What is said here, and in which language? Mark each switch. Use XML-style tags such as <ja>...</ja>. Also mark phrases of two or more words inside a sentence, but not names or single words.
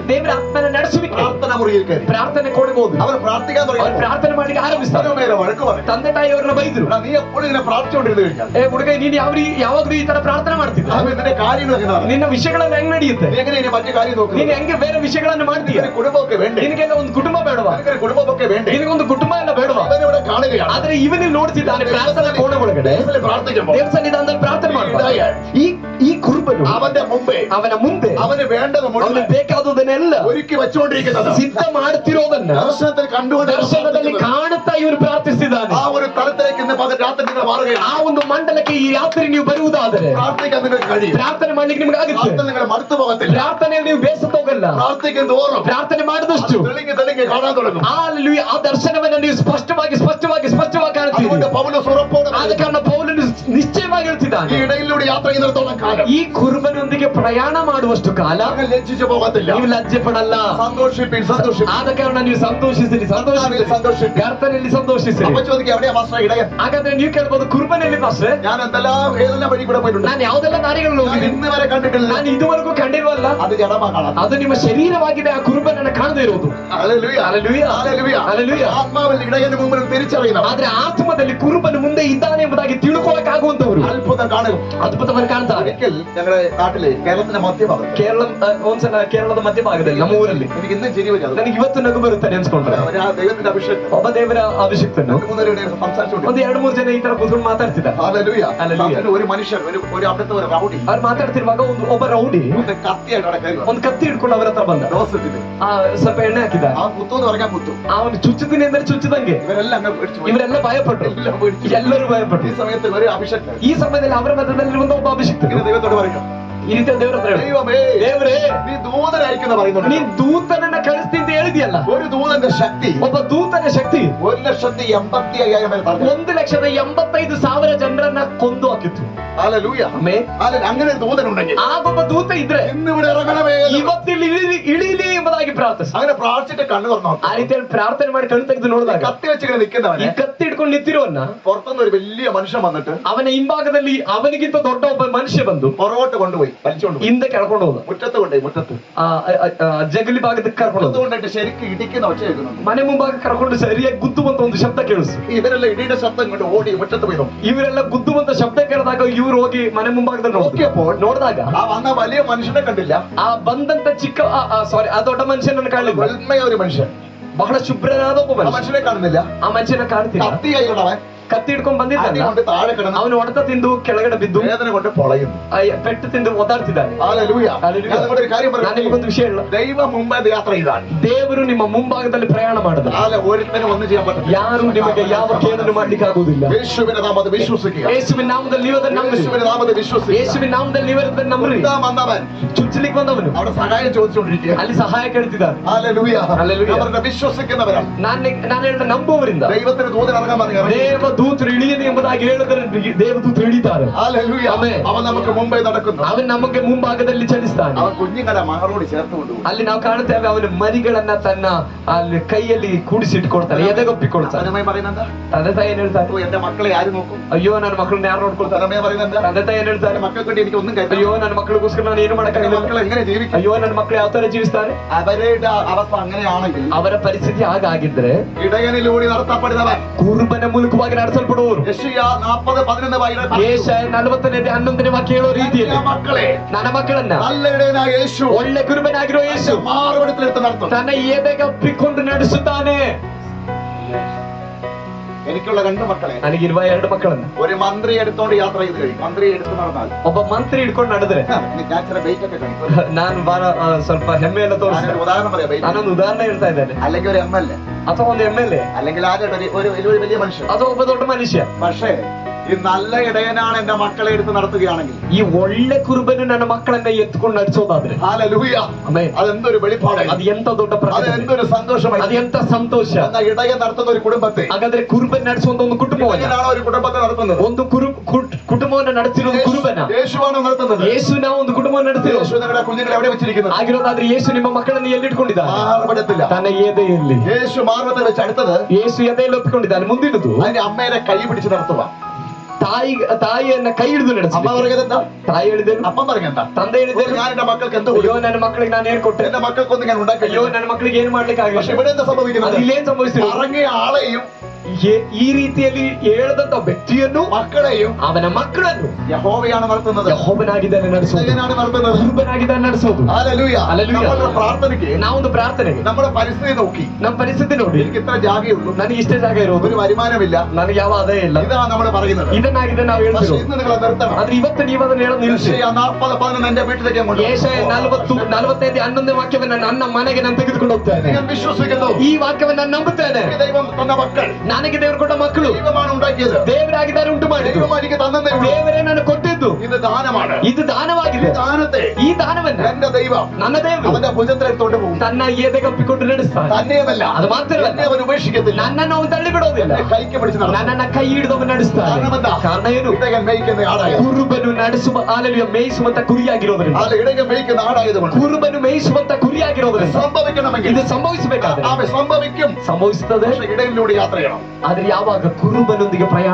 <kn>ದೇವರ ಆತ್ಮನ ನಡೆಸುವಿಕೆ,</kn> <ml>പ്രാർത്ഥന മുറിയിൽ കയറി</ml> <kn>ಪ್ರಾರ್ಥನೆ ಕೊಡಬಹುದು.</kn> <ml>അവർ പ്രാർത്ഥിക്കാൻ</ml> <kn>ಅವರು</kn> <ml>തുടങ്ങി.</ml> <kn>ಪ್ರಾರ್ಥನೆ ಮಾಡ್ಲಿಕ್ಕೆ ಆರಂಭಿಸ್ತಾರೆ.</kn> <ml>മേലെ വഴക്ക് പറയും.</ml> <kn>ತಂದೆ ತಾಯಿಯವರನ್ನ ಬೈದ್ರು,</kn> <ml>എടാ, നീ എപ്പോഴും ഇങ്ങനെ പ്രാർത്ഥിച്ചുകൊണ്ടിരുന്നു കഴിഞ്ഞാൽ</ml> <kn>ಹುಡುಗ ನೀನು ಯಾವಾಗ್ಲೂ ಈ ತರ ಪ್ರಾರ್ಥನೆ ಮಾಡ್ತಿದ್ದ,</kn> <ml>അവൻ ഇതിന്റെ കാര്യങ്ങൾ എങ്ങനെയാണ്?</ml> <kn>ನಿನ್ನ ವಿಷಯಗಳೆಲ್ಲ ಹೆಂಗ್ ನಡೆಯುತ್ತೆ,</kn> <ml>നീ എങ്ങനെ ഇനി മറ്റു കാര്യം നോക്കുന്നു?</ml> <kn>ನೀನು ಹೆಂಗೆ ಬೇರೆ ವಿಷಯಗಳನ್ನು ಮಾಡ್ತೀಯ,</kn> <ml>നിനക്ക് കുടുംബമൊക്കെ വേണ്ടേ?</ml> <kn>ನಿನಗೆಲ್ಲ ಒಂದು ಕುಟುಂಬ ಬೇಡವಾ,</kn> <ml>നിനക്കൊരു കുടുംബമൊക്കെ വേണ്ടേ?</ml> <kn>ನಿನಗೊಂದು ಕುಟುಂಬ ಎಲ್ಲ ಬೇಡವಾ.</kn> <ml>അവൻ ഇവിടെ കാണുകയാണ്.</ml> <kn>ಆದ್ರೆ ಇವನಿಗೆ ನೋಡ್ತಿದ್ದಾನೆ ಪ್ರಾರ್ಥನಾ ಕೋಣ ಒಳಗಡೆ</kn> <ml>ദൈവത്തിൽ പ്രാർത്ഥിക്കുമ്പോൾ</ml> <kn>ದೇವ್ರ ಸನ್ನಿಧಾನದಲ್ಲಿ ಪ್ರಾರ್ಥನೆ ಮಾಡ್ತಾನೆ. ಈ ಕುರುಬನು</kn> <ml>അവന്റെ മുമ്പേ</ml> <kn>ಅವನ ಮುಂದೆ</kn> <ml>അവന് വേണ്ടത്</ml> <kn>ಅವನಿಗೆ</kn> <ml>മുഴുവൻ</ml> <kn>ಬೇಕಾದುದನ್ನೆಲ್ಲ</kn> <ml>ഒരുക്കി വെച്ചുകൊണ്ടിരിക്കുന്നത്</ml> <kn>ಸಿದ್ಧ ಮಾಡ್ತಿರೋದನ್ನ</kn> <ml>ദർശനത്തിൽ കണ്ടുകൊണ്ട്</ml> <kn>ದರ್ಶನದಲ್ಲಿ ಕಾಣುತ್ತಾ ಇವನು ಪ್ರಾರ್ಥಿಸಿದ್ದಾನೆ.</kn> <ml>ആ ഒരു തലത്തിലേക്ക് ഇന്ന് രാത്രി നിങ്ങൾ മാറുകയാണ്.</ml> <kn>ಆ ಒಂದು ಮಂಡಲಕ್ಕೆ ಈ ರಾತ್ರಿ ನೀವು ಬರುವುದಾದರೆ</kn> <ml>പ്രാർത്ഥിക്കാൻ നിങ്ങൾക്ക് കഴിയും.</ml> <kn>ಪ್ರಾರ್ಥನೆ ಮಾಡ್ಲಿಕ್ಕೆ ನಿಮ್ಗೆ ಆಗುತ್ತೆ.</kn> <ml>പ്രാർത്ഥന നിങ്ങൾ മടുത്തു പോകത്തില്ല.</ml> <kn>ಪ್ರಾರ್ಥನೆಯಲ್ಲಿ ನೀವು ಬೇಸತ್ತೋಗಲ್ಲ.</kn> <ml>പ്രാർത്ഥിക്കും തോറും</ml> <kn>ಪ್ರಾರ್ಥನೆ ಮಾಡಿದಷ್ಟು</kn> <ml>തെളിഞ്ഞ് തെളിഞ്ഞ് കാണാൻ തുടങ്ങും.</ml> <kn>ಹಲ್ಲೆಲೂಯಾ, ಆ ದರ್ಶನವನ್ನು ನೀವು ಸ್ಪಷ್ಟವಾಗಿ ಕಾಣುತ್ತೀರಿ.</kn> <ml>അതുകൊണ്ട് പൗലോസ് ഉറപ്പോടെ</ml> <kn>ಆದ ಕಾರಣ ಪೌಲನು ನಿಶ್ಚಯವಾಗಿ</kn> <ml>ഈ</ml> <kn>ಹೇಳ್ತಿದ್ದಾನೆ,</kn> <ml>ഇടയിലൂടെ യാത്ര ചെയ്യുന്നിടത്തോളം കാലം</ml> <kn>ಈ ಕುರುಬನೊಂದಿಗೆ ಪ್ರಯಾಣ ಮಾಡುವಷ್ಟು ಕಾಲ</kn> <ml>നിങ്ങൾ ലജ്ജിച്ചു പോകത്തില്ല.</ml> <kn>ನೀವು ಲಜ್ಜೆ ಪಡಲ್ಲ.</kn> <ml>സന്തോഷിപ്പിൻ.</ml> <kn>ಆದ ಕಾರಣ ನೀವು ಸಂತೋಷಿಸಿರಿ, ಕರ್ತನಲ್ಲಿ ಸಂತೋಷಿಸಿರಿ.</kn> <ml>അപ്പൊ ചോദിക്കുക എവിടെയാ മാസ്റ്റർ ഇടയൻ?</ml> <kn>ಹಾಗಾದ್ರೆ ನೀವು ಕೇಳ್ಬೋದು, ಕುರುಬನಲ್ಲಿ ಮಾಸ್ಟರ್</kn> <ml>ഞാൻ ഏതെല്ലാം വഴി കൂടെ പോയിട്ടുണ്ട്.</ml> <kn>ನಾನು ಯಾವ್ದೆಲ್ಲ ದಾರಿಗಳಲ್ಲಿ</kn> <ml>ഞാൻ</ml> <kn>ಹೋಗಿದ್ದೀನಿ,</kn> <ml>ഇന്ന് വരെ കണ്ടിട്ടില്ല.</ml> <kn>ನಾನು ಇದುವರೆಗೂ ಕಂಡಿಲ್ವಲ್ಲ.</kn> <ml>അത് ജഡമാ കാണാം.</ml> <kn>ಅದು ನಿಮ್ಮ ಶರೀರವಾಗಿದೆ, ಆ ಕುರುಬನನ್ನ ಕಾಣದೇ ಇರೋದು.</kn> <ml>ഹല്ലേലൂയ. ഹല്ലേലൂയ. ഹല്ലേലൂയ. ഹല്ലേലൂയ. ആത്മാവിൽ ഇടയന് മുമ്പിൽ തിരിച്ചറിയണം.</ml> <kn>ಆದ್ರೆ ಆತ್ಮದಲ್ಲಿ ಕುರುಬನ ಮುಂದೆ ಇದ್ದಾನೆ ಎಂಬುದಾಗಿ ತಿಳ್ಕೊಳ್ಳಕ್ಕಾಗುವಂತವರು</kn> <ml>അത്ഭുതം കാണുക.</ml> <kn>ಅದ್ಭುತವನ್ನು ಕಾಣ್ತಾರೆ.</kn> <ml>ഒരിക്കൽ ഞങ്ങളുടെ നാട്ടില് കേരളത്തിന്റെ മധ്യഭാഗത്ത്</ml> <kn>ಒಂದ್ಸಲ ಕೇರಳದ ಮಧ್ಯಭಾಗದಲ್ಲಿ ನಮ್ಮ ಊರಲ್ಲಿ</kn> <ml>എനിക്ക് ഇന്നും ചിരി വരും.</ml> <kn>ನನಗೆ ಇವತ್ತು ನಗು ಬರುತ್ತೆ ನೆನ್ಸ್ಕೊಂಡ್ರೆ.</kn> <ml>ദൈവത്തിന്റെ അഭിഷേകം</ml> <kn>ಒಬ್ಬ ದೇವರ ಅಭಿಷೇಕ್ತನು</kn> <ml>സംസാരിച്ചുകൊണ്ട്</ml> <kn>ಒಂದು 2-3 ಜನ ಈ ತರ ಕೂತ್ಕೊಂಡು ಮಾತಾಡ್ತಿದ್ದಾರೆ.</kn> <ml>ഹല്ലേലൂയ. ഹല്ലേലൂയ. ഒരു മനുഷ്യൻ ഒരു അവിടുത്തെ ഒരു റൗഡി</ml> <kn>ಅವ್ರು ಮಾತಾಡ್ತಿರುವಾಗ ಒಬ್ಬ ರೌಡಿ</kn> <ml>ಒಂದು കത്തിയായിട്ട് അവിടെ കയറി വന്നു.</ml> <kn>ಒಂದು ಕತ್ತಿ ಹಿಡ್ಕೊಂಡು ಅವರ ಹತ್ರ ಬಂದ.</kn> <ml>ഡോസ് ഇട്ടിട്ട്</ml> <kn>ಸ್ವಲ್ಪ ಎಣ್ಣೆ ಹಾಕಿದ.</kn> <ml>ആ കുത്തു എന്ന് പറഞ്ഞാൽ കുത്തു.</ml> <kn>ಅವನು ಚುಚ್ಚುತ್ತೀನಿ ಅಂದ್ರೆ ಚುಚ್ಚದಂಗೆ</kn> <ml>ഇവരെല്ലാം അങ്ങ് പേടിച്ചു പോയി.</ml> <kn>ಇವರೆಲ್ಲ ಭಯಪಟ್ಟರು.</kn> <ml>എല്ലാം പേടിച്ചു.</ml> <kn>ಎಲ್ಲರೂ</kn> <ml>ഈ</ml> <kn>ಭಯಪಟ್ಟರು.</kn> <ml>സമയത്ത് ഒരു അഭിഷേകം</ml> <kn>ಈ ಸಮಯದಲ್ಲಿ ಅವರ ಮಧ್ಯದಲ್ಲಿರುವಂತ ಒಬ್ಬ ಅಭಿಷೇಕ್ತನು</kn> <ml>ഇങ്ങനെ ദൈവത്തോട് പറയും,</ml> <kn>ಈ ರೀತಿಯ ದೇವರ ಹತ್ರ ಹೇಳು,</kn> <ml>ദൈവമേ</ml> <kn>ದೇವರೇ</kn> <ml>നീ ദൂതനായിരിക്കുന്ന പറയുന്നുണ്ട്.</ml> <kn>ನೀನ್ ದೂತನನ್ನ ಕಳಿಸ್ತೀನಿ ಅಂತ ಹೇಳಿದ್ಯಲ್ಲ.</kn> <ml>ഒരു ദൂതന്റെ ശക്തി</ml> <kn>ಒಬ್ಬ ದೂತನ ಶಕ್ತಿ</kn> <ml>1,85,000 പേരെ തടഞ്ഞു.</ml> <kn>1,85,000 ಜನರನ್ನ ಕೊಂದು ಹಾಕಿತ್ತು.</kn> <ml>ഹല്ലേലൂയ.</ml> <kn>ಆಮೆನ್.</kn> <ml>അങ്ങനെ ഒരു ദൂതനുണ്ടെങ്കിൽ</ml> <kn>ಆಗೊಬ್ಬ ದೂತ ಇದ್ರೆ</kn> <ml>ഇന്നിവിടെ ഇറങ്ങണമേ.</ml> <kn>ಇವತ್ತಿಲ್ಲಿ ಇಳಿಲಿ ಎಂಬುದಾಗಿ ಪ್ರಾರ್ಥಿಸಿ.</kn> <ml>അങ്ങനെ പ്രാർത്ഥിച്ചിട്ട് കണ്ണു തുറന്നു</ml> <kn>ಆ ರೀತಿಯಲ್ಲಿ ಪ್ರಾರ್ಥನೆ ಮಾಡಿ ಕಣ್ಣು ತೆಗೆದು ನೋಡಿದಾಗ</kn> <ml>കത്തി വെച്ചിങ്ങനെ നിൽക്കുന്നവനെ</ml> <kn>ಈ ಕತ್ತಿ ಹಿಡ್ಕೊಂಡು ನಿಂತಿರೋನ್ನ</kn> <ml>പുറത്തുനിന്ന് ഒരു വലിയ മനുഷ്യൻ വന്നിട്ട്</ml> <kn>ಅವನ ಹಿಂಭಾಗದಲ್ಲಿ ಅವನಿಗಿಂತ ದೊಡ್ಡ ಒಬ್ಬ ಮನುಷ್ಯ ಬಂದು</kn> <ml>പുറകോട്ട് കൊണ്ടുപോയി വലിച്ചോണ്ട് പോയി.</ml> <kn>ಹಿಂದೆ ಕೆಳ್ಕೊಂಡು ಹೋದ.</kn> <ml>മുറ്റത്ത് കൊണ്ടുപോയി. മുറ്റത്ത്</ml> <kn>ಜಗಲಿ ಭಾಗದಕ್ಕೆ ಕರ್ಕೊಂಡು ಹೋದ.</kn> <ml>കൊണ്ടിട്ട് ശരിക്കും ഇടിക്കുന്ന ഒച്ച കേൾക്കുന്നുണ്ട്.</ml> <kn>ಮನೆ ಮುಂಭಾಗ ಕರ್ಕೊಂಡು ಸರಿಯಾಗಿ ಗುದ್ದುವಂತ ಒಂದು ಶಬ್ದ ಕೇಳಿಸ್ತು.</kn> <ml>ഇവരെല്ലാം ഇടിയുടെ ശബ്ദം കൊണ്ട് ഓടി മുറ്റത്ത് പോയി നോക്കി.</ml> <kn>ಇವರೆಲ್ಲ ಗುದ್ದುವಂತ ಶಬ್ದ ಕೇಳಿದಾಗ ಇವ್ರು ಹೋಗಿ ಮನೆ ಮುಂಭಾಗದಲ್ಲಿ</kn> <ml>നോക്കിയപ്പോൾ</ml> <kn>ನೋಡಿದಾಗ</kn> <ml>ആ വന്ന വലിയ മനുഷ്യനെ കണ്ടില്ല.</ml> <kn>ಆ ಬಂದಂತ ಚಿಕ್ಕ ಸಾರಿ ಆ ದೊಡ್ಡ ಮನುಷ್ಯನನ್ನು ಕಾಣಲಿಲ್ಲ.</kn> <ml>വെണ്മയ ഒരു മനുഷ്യൻ.</ml> <kn>ಬಹಳ ಶುಭ್ರನಾದ ಒಬ್ಬ</kn> <ml>ആ</ml> <kn>ಮನುಷ್ಯ.</kn> <ml>മനുഷ്യനെ കാണുന്നില്ല.</ml> <kn>ಆ ಮನುಷ್ಯನ ಕಾಣ್ತಿಲ್ಲ.</kn> <ml>കത്തി കൈയുള്ളവൻ</ml> <kn>ಕತ್ತಿ ಹಿಡ್ಕೊಂಡು ಬಂದಿದ್ದಾನೆ.</kn> <ml>കൊണ്ട് താഴെ കിടന്ന്</ml> <kn>ಅವನು ಹೊಡೆತ ತಿಂದು ಕೆಳಗಡೆ ಬಿದ್ದು</kn> <ml>വേദന കൊണ്ട് പൊളയുന്നു.</ml> <kn>ಪೆಟ್ಟು ತಿಂದು ಒದ್ದಾಡ್ತಿದ್ದಾನೆ.</kn> <ml>ഹല്ലേലൂയ. ഹല്ലേലൂയ. ഞാൻ നിങ്ങളോട് ഒരു കാര്യം</ml> <kn>ನಾನು</kn> <ml>പറയാം.</ml> <kn>ನಿಮಗೊಂದು ವಿಷಯ ಹೇಳ,</kn> <ml>ദൈവം മുമ്പേ യാത്ര ചെയ്താണ്.</ml> <kn>ದೇವರು ನಿಮ್ಮ ಮುಂಭಾಗದಲ್ಲಿ ಪ್ರಯಾಣ ಮಾಡಿದ.</kn> <ml>ഒരുത്തനും ഒന്നും ചെയ്യാൻ പറ്റില്ല.</ml> <kn>ಯಾರು ನಿಮಗೆ ಯಾವ ಕೇಳನ್ನು ಮಾಡ್ಲಿಕ್ಕೆ ಆಗುವುದಿಲ್ಲ.</kn> <ml>യേശുവിന്റെ നാമത്തിൽ വിശ്വസിക്കുക.</ml> <kn>ಯೇಸುವಿನ ನಾಮದಲ್ಲಿ ನೀವು ಅದನ್ನು ನಂಬಿರಿ.</kn> <ml>യേശുവിന്റെ നാമത്തിൽ വിശ്വസിക്കുക.</ml> <kn>ಯೇಸುವಿನ ನಾಮದಲ್ಲಿ ನೀವು ಅದನ್ನು ನಂಬಿರಿ.</kn> <ml>വന്നവൻ</ml> <kn>ಚುಚ್ಚಲಿಕ್ಕೆ ಬಂದವನು</kn> <ml>അവിടെ സഹായം ചോദിച്ചുകൊണ്ടിരിക്കുക.</ml> <kn>ಅಲ್ಲಿ ಸಹಾಯ ಕೇಳ್ತಿದ್ದಾನೆ.</kn> <ml>ഹല്ലേലൂയ. ഹല്ലേലൂയ. അവരുടെ വിശ്വസിക്കുന്നവരാണ്.</ml> <kn>ನಾನು ಹೇಳಿದ ನಂಬುವವರಿಂದ</kn> <ml>ദൈവത്തിന് ദൂതൻ ഇറങ്ങാൻ പറഞ്ഞു.</ml> <kn>ದೇವದೂತರು ಇಳಿಯಲಿ ಎಂಬುದಾಗಿ ಹೇಳಿದರೆ ದೇವದೂತರು ಇಳಿತಾರೆ.</kn> <ml>ഹല്ലേലൂയ. ആമേൻ. അവൻ നമുക്ക് മുമ്പേ നടക്കുന്നു.</ml> <kn>ಅವನು ನಮಗೆ ಮುಂಭಾಗದಲ್ಲಿ ಚಲಿಸ್ತಾನೆ.</kn> <ml>അവൻ കുഞ്ഞുങ്ങളെ മകളോട് ചേർത്ത് കൊണ്ടുപോകും.</ml> <kn>ಅಲ್ಲಿ ನಾವು ಕಾಣುತ್ತೇವೆ, ಅವನ ಮರಿಗಳನ್ನ ತನ್ನ ಅಲ್ಲಿ ಕೈಯಲ್ಲಿ ಕೂಡಿಸಿಟ್ಕೊಳ್ತಾನೆ, ಎದೆಗೊಪ್ಪಿಕೊಳ್ತಾನೆ.</kn> <ml>തലമേ പറയുന്നെന്താ?</ml> <kn>ತಂದೆ ತಾಯಿ ಏನ್ ಹೇಳ್ತಾರೆ?</kn> <ml>ഓ, എന്റെ മക്കളെ ആര് നോക്കും?</ml> <kn>ಅಯ್ಯೋ ನನ್ನ ಮಕ್ಕಳನ್ನ ಯಾರು ನೋಡ್ಕೊಳ್ತಾರೆ?</kn> <ml>തലമേ പറയുന്നെന്താ?</ml> <kn>ತಂದೆ ತಾಯಿ ಏನ್ ಹೇಳ್ತಾರೆ?</kn> <ml>മക്കൾക്ക് വേണ്ടി എനിക്ക് ഒന്നും കഴിയില്ല.</ml> <kn>ಅಯ್ಯೋ ನನ್ನ ಮಕ್ಕಳಿಗೋಸ್ಕರ ನಾನು ಏನು</kn> <ml>എന്റെ</ml> <kn>ಮಾಡಕ್ಕಾಗಿಲ್ಲ.</kn> <ml>മക്കൾ എങ്ങനെ ജീവിക്കും?</ml> <kn>ಅಯ್ಯೋ ನನ್ನ ಮಕ್ಕಳು ಯಾವ ತರ ಜೀವಿಸ್ತಾರೆ?</kn> <ml>അവരുടെ അവസ്ഥ അങ്ങനെയാണെങ്കിൽ</ml> <kn>ಅವರ ಪರಿಸ್ಥಿತಿ ಹಾಗಾಗಿದ್ರೆ</kn> <ml>ഇടയനിലൂടെ നടത്തപ്പെടുന്നവൻ</ml> <kn>ಕುರುಬನ ಮೂಲಕವಾಗಿ ನಡೆಸಲ್ಪಡುವವರು.</kn> <ml>യെശയ്യാ 40:11 വായിക്കുന്നത്</ml> <kn>ಯೆಶಾಯ 40:11 ವಾಕ್ಯ ಹೇಳೋ ರೀತಿಯಲ್ಲಿ</kn> <ml>എന്റെ മക്കളെ</ml> <kn>ನನ್ನ ಮಕ್ಕಳನ್ನ</kn> <ml>നല്ല ഇടയനായ യേശു</ml> <kn>ಒಳ್ಳೆ ಕುರುಬನಾಗಿರೋ ಯೇಸು</kn> <ml>മാറുപടത്തിലെടുത്ത് നടത്തും.</ml> <kn>ತನ್ನ ಎದೆಗಪ್ಪಿಕೊಂಡು ನಡೆಸುತ್ತಾನೆ.</kn> <ml>എനിക്കുള്ള 2 മക്കളെ</ml> <kn>ನನಗಿರುವ 2 ಮಕ್ಕಳನ್ನ</kn> <ml>ഒരു മന്ത്രി എടുത്തോണ്ട് യാത്ര ചെയ്ത് കഴിയും. മന്ത്രി എടുത്ത് നടന്നാൽ</ml> <kn>ಒಬ್ಬ ಮಂತ್ರಿ ಹಿಡ್ಕೊಂಡು ನಡೆದ್ರೆ</kn> <ml>ഞാൻ ചില ബൈറ്റ് ഒക്കെ കാണിക്കും.</ml> <kn>ನಾನು ಬಹಳ ಸ್ವಲ್ಪ ಹೆಮ್ಮೆ ಎಲ್ಲ ತೋರಿಸ್ತೇನೆ.</kn> <ml>ഞാനൊരു ഉദാഹരണം പറയാം. ബൈറ്റ്</ml> <kn>ನಾನೊಂದು ಉದಾಹರಣೆ ಹೇಳ್ತಾ ಇದ್ದೇನೆ.</kn> <ml>അല്ലെങ്കിൽ ഒരു MLA</ml> <kn>ಅಥವಾ ಒಂದು MLA</kn> <ml>അല്ലെങ്കിൽ ആദ്യമായിട്ട് ഒരു വലിയ മനുഷ്യൻ.</ml> <kn>ಅಥವಾ ಒಬ್ಬ ದೊಡ್ಡ ಮನುಷ್ಯ.</kn> <ml>പക്ഷേ ഈ നല്ല ഇടയനാണ് എന്റെ മക്കളെ എടുത്ത് നടത്തുകയാണെങ്കിൽ</ml> <kn>ಈ ಒಳ್ಳೆ ಕುರುಬನು ನನ್ನ ಮಕ್ಕಳನ್ನ ಎತ್ಕೊಂಡು ನಡೆಸೋದಾದ್ರೆ</kn> <ml>ഹല്ലേലൂയ.</ml> <kn>ಆಮೆನ್.</kn> <ml>അതെന്തൊരു വെളിപ്പാടാണ്.</ml> <kn>ಅದು ಎಂತ ದೊಡ್ಡ</kn> <ml>അത്</ml> <kn>ಪ್ರಕಟಣೆ,</kn> <ml>എന്തൊരു സന്തോഷമായി.</ml> <kn>ಅದು ಎಂತ ಸಂತೋಷ.</kn> <ml>എന്നാൽ ഇടയൻ നടത്തുന്ന ഒരു കുടുംബത്തെ</ml> <kn>ಹಾಗಾದ್ರೆ ಕುರುಬನ್ ನಡೆಸುವಂತ ಒಂದು ಕುಟುಂಬವನ್ನ,</kn> <ml>ഇടയനാണോ ഒരു കുടുംബത്തെ നടത്തുന്നത്?</ml> <kn>ಒಂದು ಕುಟುಂಬವನ್ನ ನಡೆಸಿರೋದು ಕುರುಬನ.</kn> <ml>യേശുവാണോ നടത്തുന്നത്?</ml> <kn>ಯೇಸುವಿನ ಒಂದು ಕುಟುಂಬವನ್ನು ನಡೆಸಿರೋ.</kn> <ml>യേശു നിങ്ങളുടെ കുഞ്ഞുങ്ങളെ എവിടെ വെച്ചിരിക്കുന്നത്?</ml> <kn>ಆಗಿರೋದಾದ್ರೆ ಯೇಸು ನಿಮ್ಮ ಮಕ್ಕಳನ್ನು ಎಲ್ಲಿಟ್ಕೊಂಡಿದ್ದಾನೆ?</kn> <ml>മാർവടത്തില്ല.</ml> <kn>ತನ್ನ ಎದೆಯಲ್ಲಿ.</kn> <ml>യേശു മാർവത്തിൽ വെച്ച് അടുത്തത്</ml> <kn>ಯೇಸು ಎದೆಯಲ್ಲಿ ಒಪ್ಪಿಕೊಂಡಿದ್ದಾನೆ. ಮುಂದಿನದು</kn> <ml>അതിന്റെ അമ്മയുടെ കൈ പിടിച്ച് നടത്തുക.</ml> <kn>ತಾಯಿಯನ್ನ ಕೈ ಹಿಡಿದು ನಡೆಸಿ.</kn> <ml>അമ്മ പറയുന്നത് എന്താ?</ml> <kn>ತಾಯಿ ಹೇಳಿದ್ದೇನು?</kn> <ml>അപ്പം പറയുന്നത്</ml> <kn>ತಂದೆ ಹೇಳಿದ್ದೇನು?</kn> <ml>ഞാൻ എന്റെ മക്കൾക്ക് എന്ത്</ml> <kn>ಅಯ್ಯೋ</kn> <ml>കൊടുക്കും?</ml> <kn>ನನ್ನ ಮಕ್ಕಳಿಗೆ ನಾನು ಏನ್ ಕೊಟ್ಟೆ?</kn> <ml>എന്റെ മക്കൾക്കൊന്നും ഞാൻ</ml> <kn>ಅಯ್ಯೋ</kn> <ml>ഉണ്ടാക്കില്ല.</ml> <kn>ನನ್ನ ಮಕ್ಕಳಿಗೆ ಏನು ಮಾಡ್ಲಿಕ್ಕೆ</kn> <ml>പക്ഷെ</ml> <kn>ಆಗಿಲ್ಲ.</kn> <ml>ഇവിടെ എന്താ സംഭവിക്കുന്നത്?</ml> <kn>ಅದು ಇಲ್ಲೇನ್ ಸಂಭವಿಸಿದ್ರು?</kn> <ml>ഇറങ്ങിയ ആളെയും</ml> <kn>ಈ ರೀತಿಯಲ್ಲಿ ಹೇಳಿದಂತ ವ್ಯಕ್ತಿಯನ್ನು,</kn> <ml>മക്കളെയും</ml> <kn>ಅವನ ಮಕ್ಕಳನ್ನು</kn> <ml>യഹോവയാണ് നടത്തുന്നത്.</ml> <kn>ಯೆಹೋವನಾಗಿದ್ದಾನೆ ನಡೆಸೋದು,</kn> <ml>ദൈവനാണ് നടത്തുന്നത്.</ml> <kn>ಕುರುಬನಾಗಿದ್ದಾನೆ ನಡೆಸೋದು.</kn> <ml>ഹല്ലേലൂയ. ഹല്ലേലൂയ. നമ്മുടെ പ്രാർത്ഥനയ്ക്ക്,</ml> <kn>ನಾವೊಂದು ಪ್ರಾರ್ಥನೆಗೆ</kn> <ml>നമ്മുടെ പരിസ്ഥിതി നോക്കി,</ml> <kn>ನಮ್ಮ ಪರಿಸ್ಥಿತಿ ನೋಡಿ,</kn> <ml>എനിക്ക് ഇത്ര ജാഗയുള്ളൂ,</ml> <kn>ನನಗೆ ಇಷ್ಟೇ ಜಾಗ ಇರೋದು,</kn> <ml>ഒരു വരുമാനമില്ല,</ml> <kn>ನನಗೆ ಯಾವ ಆದಾಯ ಇಲ್ಲ,</kn> <ml>ഇതാണ് നമ്മൾ പറയുന്നത്.</ml> <kn>ಇದನ್ನಾಗಿದೆ ನಾವು</kn> <ml>പക്ഷേ</ml> <kn>ಹೇಳ್ತಿರೋದು.</kn> <ml>ഇന്ന് നിങ്ങൾ നിർത്തണം.</ml> <kn>ಆದ್ರೆ ಇವತ್ತು ನೀವು ಅದನ್ನ ಹೇಳೋದು ನಿಲ್ಲಿಸಿ.</kn> <ml>യെശയ്യാ 40:11 എന്റെ വീട്ടിലേക്ക് അങ്ങോട്ട്</ml> <kn>ಯೆಶಾಯ 40:45 ವಾಕ್ಯವನ್ನು ನನ್ನ ಮನೆಗೆ ನಾನು ತೆಗೆದುಕೊಂಡು ಹೋಗ್ತೇನೆ.</kn> <ml>ഞാൻ വിശ്വസിക്കുന്നു.</ml> <kn>ಈ ವಾಕ್ಯವನ್ನು ನಾನು ನಂಬುತ್ತೇನೆ.</kn> <ml>ദൈവം തന്ന മക്കൾ</ml> <kn>ನನಗೆ ದೇವರು ಕೊಟ್ಟ ಮಕ್ಕಳು</kn> <ml>ദൈവമാണ് ഉണ്ടാക്കിയത്.</ml> <kn>ದೇವರಾಗಿದ್ದಾರೆ, ಉಂಟು ಮಾಡಿದ್ದು</kn> <ml>ദൈവം എനിക്ക് തന്നതേ ഉള്ളൂ.</ml> <kn>ದೇವರೇ ನಾನು ಕೊಟ್ಟಿದ್ದು.</kn> <ml>ഇത് ദാനമാണ്.</ml> <kn>ಇದು ದಾನವಾಗಿದೆ.</kn> <ml>ഈ ദാനത്തെ</ml> <kn>ಈ ದಾನವನ್ನ</kn> <ml>എന്റെ ദൈവം</ml> <kn>ನನ್ನ ದೇವರು</kn> <ml>അവന്റെ ഭുജത്തിലെടുത്തോണ്ട് പോകും.</ml> <kn>ತನ್ನ ಎದೆಗಪ್ಪಿಕೊಂಡು ನಡೆಸ್ತಾನೆ.</kn> <ml>തന്നെയുമല്ല,</ml> <kn>ಅದು ಮಾತ್ರವಲ್ಲ,</kn> <ml>എന്നെ അവൻ ഉപേക്ഷിക്കത്തില്ല.</ml> <kn>ನನ್ನನ್ನು ಅವನು ತಳ್ಳಿ ಬಿಡೋದಿಲ್ಲ,</kn> <ml>എന്നെ കൈക്ക് പിടിച്ച് നടത്തും.</ml> <kn>ನನ್ನನ್ನ ಕೈ ಹಿಡಿದವನು ನಡೆಸ್ತಾನೆ.</kn> <ml>കാരണമെന്താ?</ml> <kn>ಕಾರಣ ಏನು?</kn> <ml>ഇടയൻ മേയ്ക്കുന്ന ആടായ,</ml> <kn>ಕುರುಬನು ನಡೆಸುವ ಹಾಲೆಲುಯ ಮೇಯಿಸುವಂತ ಕುರಿಯಾಗಿರೋದ್ರಿಂದ,</kn> <ml>അല്ല ഇടയൻ മേയ്ക്കുന്ന ആടായതുകൊണ്ട്</ml> <kn>ಕುರುಬನು ಮೇಯಿಸುವಂತ ಕುರಿಯಾಗಿರೋದ್ರಿಂದ</kn> <ml>സംഭവിക്കണമെങ്കിൽ</ml> <kn>ಇದು ಸಂಭವಿಸಬೇಕಾದ್ರೆ</kn> <ml>അവ സംഭവിക്കും.</ml> <kn>ಸಂಭವಿಸುತ್ತದೆ.</kn> <ml>പക്ഷേ ഇടയിലൂടെ യാത്ര ചെയ്യണം.</ml> <kn>ಆದ್ರೆ ಯಾವಾಗ ಕುರುಬನೊಂದಿಗೆ ಪ್ರಯಾಣ</kn>